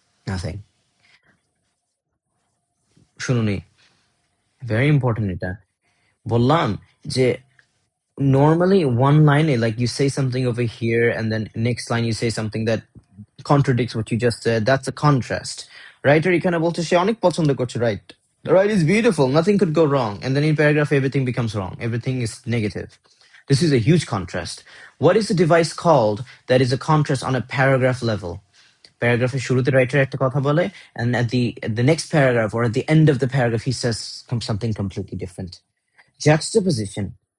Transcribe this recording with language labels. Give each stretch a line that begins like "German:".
English: Nothing. শুনুনি, very important এটা। বললাম যে normally one line, like you say something over here and then next line you say something that contradicts what you just said. That's a contrast.
Bangla: Writer এখানে বলছে সে অনেক পছন্দ করছে, right?
English: The right is beautiful, nothing could go wrong. And then in paragraph everything becomes wrong. Everything is negative. This is a huge contrast. What is the device called that is a contrast on a paragraph level?
Bangla: Paragraph শুরুতে writer একটা কথা বলে,
English: and at the next paragraph or at the end of the paragraph he says something completely different. Juxtaposition.